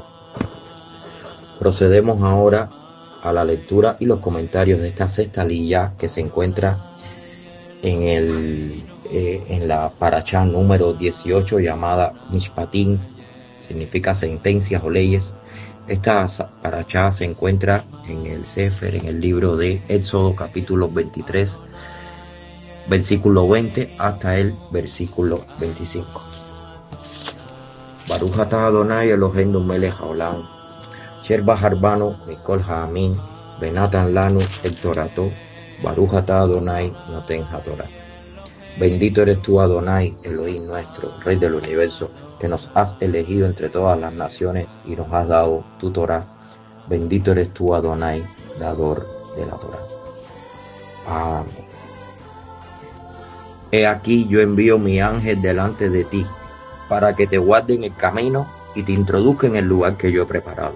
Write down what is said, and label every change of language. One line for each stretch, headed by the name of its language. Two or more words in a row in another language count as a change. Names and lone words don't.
Spanish: Procedemos ahora a la lectura y los comentarios de esta sexta liyá que se encuentra en la parashá número 18 llamada Mishpatim, significa sentencias o leyes. Esta parashá se encuentra en el Sefer, en el libro de Éxodo capítulo 23, versículo 20 hasta el versículo 25.
Hebrew: ברוך אתה אדוני אלוהינו מלך העולם אשר בחר בנו מכל העמים ונתן לנו את תורתו ברוך אתה אדוני נותן התורה.
Spanish: Bendito eres tú, Adonai, Elohim nuestro, Rey del universo, que nos has elegido entre todas las naciones y nos has dado tu Torah. Bendito eres tú, Adonai, dador de la Torah. Amén. He aquí yo envío mi ángel delante de ti, para que te guarde en el camino y te introduzca en el lugar que yo he preparado.